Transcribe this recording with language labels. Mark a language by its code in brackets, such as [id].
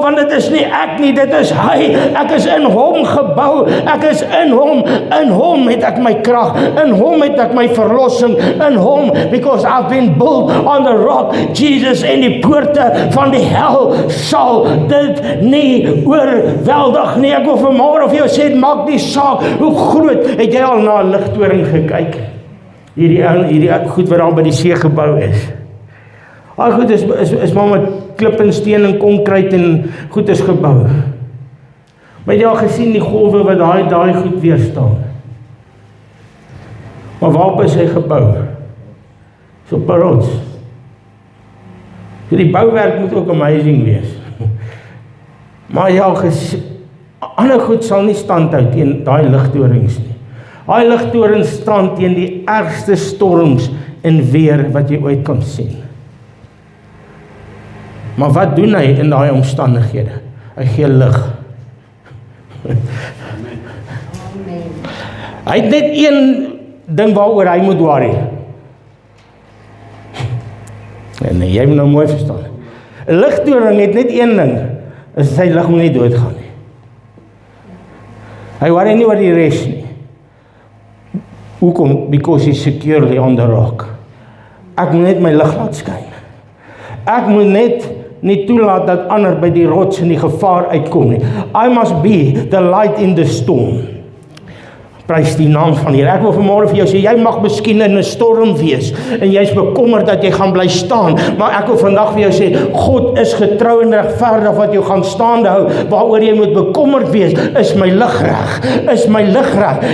[af] Want dit is nie ek nie, dit is hy. Ek is in hom gebou, ek is in hom het ek my krag, in hom het ek my verlossing, in hom, [en] because I've been built on the rock, Jesus, [af] en die poorte van die hel sal dit nie oorweldig nie. Ek wil vanmôre vir jou sê, dit maak nie saak hoe groot, het jy al na 'n ligtoring gekyk? Hierdie goed wat daar by die see gebou is. Al goed is maar met klip en steen en konkreet en goed is gebou. Maar jy al gesien die golwe wat daai goed weerstaan. Maar waarop is hy gebou? So op 'n rots. So die bouwerk moet ook amazing wees. Maar jy al gesien, ander goed sal nie standhou teen daai ligtorings nie. Daai ligtorings staan teen die ergste storms en weer wat jy ooit kan sien. Maar wat doen hy in daai omstandighede? Hy gee lig. Hy het net een ding waaroor hy moet worry. En jy moet nou mooi verstaan. 'n Ligdoring het net een ding, is sy lig moet nie doodgaan nie. Hy worry nie oor die res nie. Hoekom? [en] Because he's securely on the rock. [af] Ek moet net my lig laat skyn. Ek moet net nie toelaat dat ander by die rots in die gevaar uitkom nie. [en] I must be the light in the storm. [af] Prys die naam van die Here. Ek wil vanmôre vir jou sê, jy mag miskien in 'n storm wees en jy's bekommerd dat jy gaan bly staan, maar ek wil vandag vir jou sê, God is getrou en regverdig wat jou gaan staande hou. Waaroor jy moet bekommerd wees, is my lig reg? Is my lig reg?